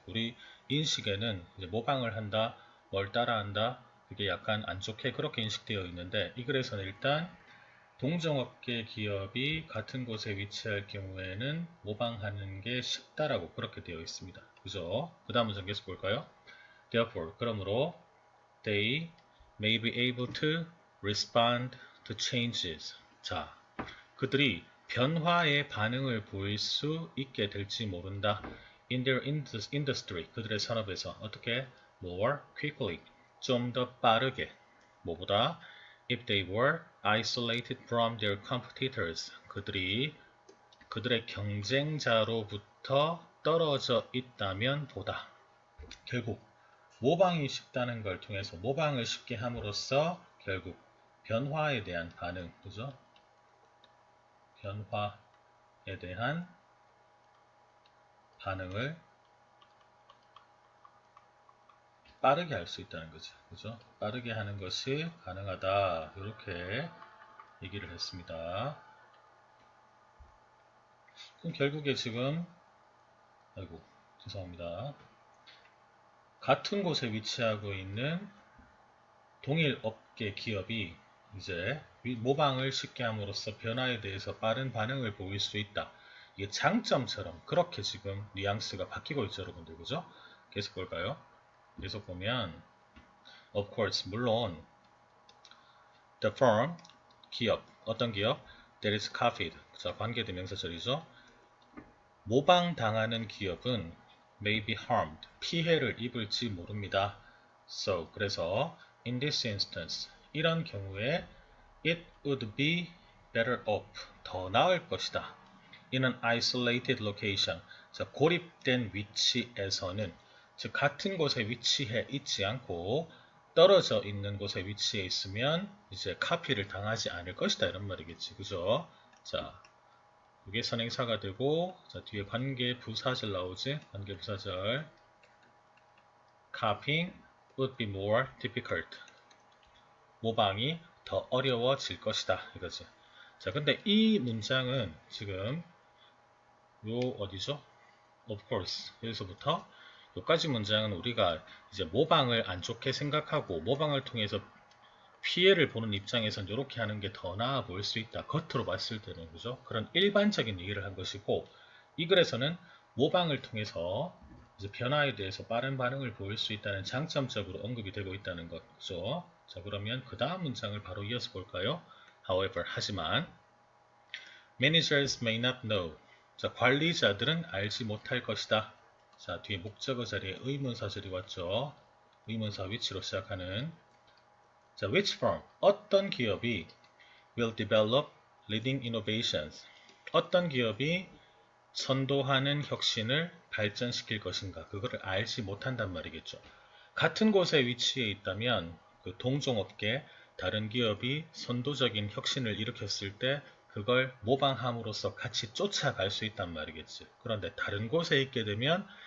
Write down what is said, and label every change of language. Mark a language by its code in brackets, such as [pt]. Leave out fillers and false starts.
[ko] 우리 인식에는 이제 모방을 한다, 뭘 따라한다, 그게 약간 안 좋게 그렇게 인식되어 있는데, 이 글에서는 일단 동종업계 기업이 같은 곳에 위치할 경우에는 모방하는 게 쉽다라고 그렇게 되어 있습니다. 그죠? 그 다음 문장 계속 볼까요? [en] Therefore, [ko] 그러므로 [en] they may be able to respond to changes. [ko] 자, 그들이 변화에 반응을 보일 수 있게 될지 모른다. [en] In their industry, [ko] 그들의 산업에서 어떻게? [en] More quickly, [ko] 좀 더 빠르게. 뭐보다? [en] If they were isolated from their competitors, [ko] 그들의 경쟁자로부터 떨어져 있다면 보다. 결국 모방이 쉽다는 걸 통해서 모방을 쉽게 함으로써 결국 변화에 대한 반응, 그죠? 변화에 대한 반응을 빠르게 할 수 있다는 거죠. 그죠? 빠르게 하는 것이 가능하다. 이렇게 얘기를 했습니다. 그럼 결국에 지금, 아이고, 죄송합니다. 같은 곳에 위치하고 있는 동일 업계 기업이 이제 모방을 쉽게 함으로써 변화에 대해서 빠른 반응을 보일 수 있다. 이게 장점처럼 그렇게 지금 뉘앙스가 바뀌고 있죠, 여러분들. 그죠? 계속 볼까요? 계속 보면, [en] of course, [ko] 물론, [en] the firm, [ko] 기업, 어떤 기업? [en] that is copied. [ko] 자, 관계대명사절이죠. 모방당하는 기업은 [en] may be harmed. [ko] 피해를 입을지 모릅니다. [en] So, [ko] 그래서, [en] in this instance, [ko] 이런 경우에 [en] it would be better off, [ko] 더 나을 것이다. [en] in an isolated location, [ko] 자, 고립된 위치에서는, 즉 같은 곳에 위치해 있지 않고 떨어져 있는 곳에 위치해 있으면 이제 카피를 당하지 않을 것이다, 이런 말이겠지, 그죠? 자, 이게 선행사가 되고, 자, 뒤에 관계 부사절 나오지? 관계 부사절. [en] Copying would be more difficult. [ko] 모방이 더 어려워질 것이다, 이거지. 자, 근데 이 문장은 지금 요 어디죠? [en] Of course. [ko] 여기서부터 여기까지 문장은 우리가 이제 모방을 안 좋게 생각하고 모방을 통해서 피해를 보는 입장에선 이렇게 하는 게 더 나아 보일 수 있다. 겉으로 봤을 때는, 그죠? 그런 일반적인 얘기를 한 것이고, 이 글에서는 모방을 통해서 이제 변화에 대해서 빠른 반응을 보일 수 있다는 장점적으로 언급이 되고 있다는 것, 그죠? 자, 그러면 그 다음 문장을 바로 이어서 볼까요? [en] However, [ko] 하지만 [en] managers may not know. [ko] 자, 관리자들은 알지 못할 것이다. 자, 뒤에 목적어 자리에 의문사절이 왔죠. 의문사 위치로 시작하는. [en] 자, which firm? [ko] 어떤 기업이 [en] will develop leading innovations? [ko] 어떤 기업이 선도하는 혁신을 발전시킬 것인가? 그거를 알지 못한단 말이겠죠. 같은 곳에 위치해 있다면 그 동종업계 다른 기업이 선도적인 혁신을 일으켰을 때 그걸 모방함으로써 같이 쫓아갈 수 있단 말이겠지. 그런데 다른 곳에 있게 되면